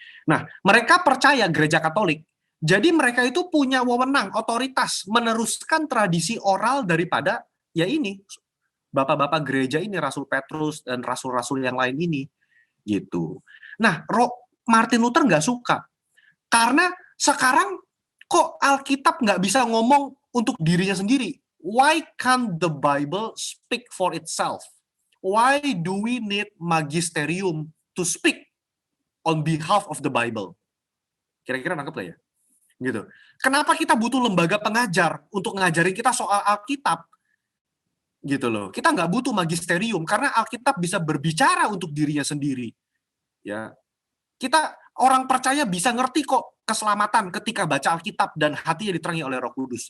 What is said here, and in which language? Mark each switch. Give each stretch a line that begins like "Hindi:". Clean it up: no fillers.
Indonesian: Nah, mereka percaya gereja Katolik. Jadi mereka itu punya wewenang, otoritas meneruskan tradisi oral daripada ya ini bapak-bapak gereja ini, Rasul Petrus dan rasul-rasul yang lain ini, gitu. Nah, Martin Luther nggak suka karena sekarang kok Alkitab nggak bisa ngomong untuk dirinya sendiri?
English: Why can't the Bible speak for itself? Why do we need magisterium to speak on behalf of the Bible?
Indonesian: Kira-kira nangkep lah ya? Gitu. Kenapa kita butuh lembaga pengajar untuk ngajarin kita soal Alkitab? Gitu loh. Kita nggak butuh magisterium karena Alkitab bisa berbicara untuk dirinya sendiri. Ya. Kita orang percaya bisa ngerti kok keselamatan ketika baca Alkitab dan hatinya diterangi oleh Roh Kudus.